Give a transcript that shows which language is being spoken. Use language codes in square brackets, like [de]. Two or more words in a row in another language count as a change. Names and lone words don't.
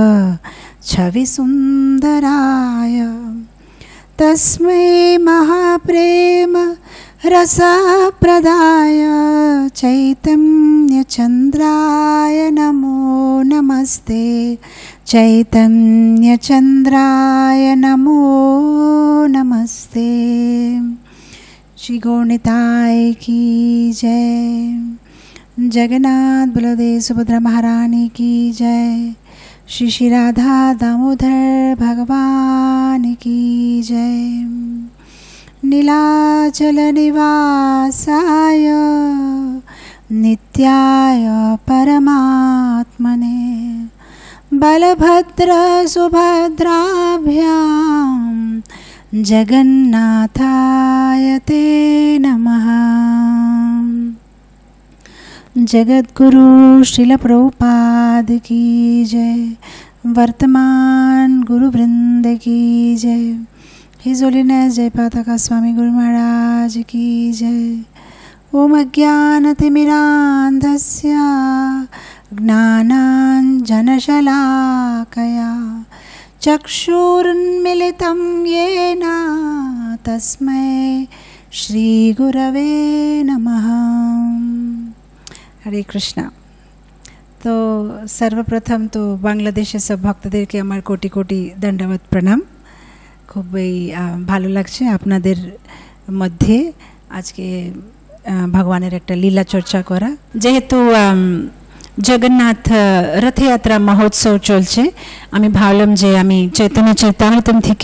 [sa] छविसुन्दराय तस्मै महाप्रेम रसप्रदाय चैतन्यचन्द्राय नमो नमस्ते चैतन्यचन्द्राय नमो नमस्ते। [hi] श्री गौरनिताय की जय। जगन्नाथ बलदेव सुभद्रा महारानी की जय। श्री श्री राधा दामोदर भगवान की जय। [sa] नीलाचल निवासाय नित्याय परमात्मने बलभद्र सुभद्राभ्यां जगन्नाथाय ते नमः। [hi] जगद्गुरु श्रील प्रभुपाद की जय। वर्तमान गुरुवृंद की जय। [en] His Holiness [hi] जयपाताका स्वामी गुरु महाराज की जय। [sa] ओम अज्ञानतिमिरान्धस्य ज्ञानाञ्जनशलाकया चक्षुरुन्मिलितं येन तस्मै श्रीगुरवे नमः। [bn] হরে কৃষ্ণা। তো সর্বপ্রথম তো বাংলাদেশে সব ভক্তদের কে আমার কোটি কোটি দণ্ডবৎ প্রণাম। খুবই ভালো লাগছে আপনাদের মধ্যে আজকে ভগবানের একটা লীলা চর্চা করা। যেহেতু জগন্নাথ রথযাত্রা মহোৎসব চলছে, আমি ভাবলাম যে আমি চৈতন্য চরিতামৃতম থেকে